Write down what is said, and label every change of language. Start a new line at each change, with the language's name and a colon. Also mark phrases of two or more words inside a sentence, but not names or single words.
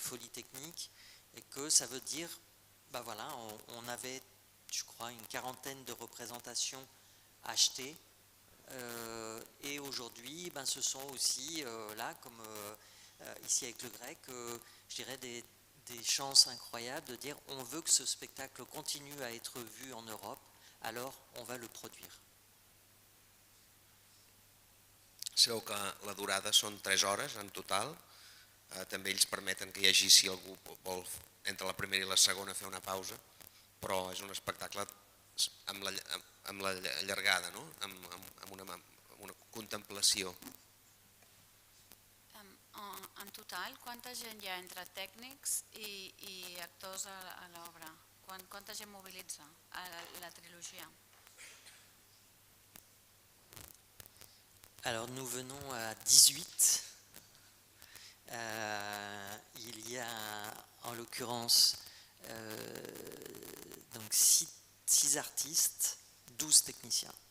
French: folie technique, et que ça veut dire, ben voilà, on avait, je crois, une 40aine de représentations achetées, et aujourd'hui, ben, ce sont aussi, là, comme ici avec le grec, je dirais des chances incroyables de dire on veut que ce spectacle continue à être vu en Europe, alors on va le produire.
Catalan: Sabeu que la durada són 3 hores en total, també ells permeten que hi hagi, si algú vol entre la primera i la segona fer una pausa, però és un espectacle amb la llargada, no? amb una contemplació. En total, quanta gent hi ha entre tècnics i actors a l'obra? Quanta gent mobilitza a la trilogia?
French: Alors nous venons à 18. Il y a en l'occurrence donc 6 artistes, 12 techniciens.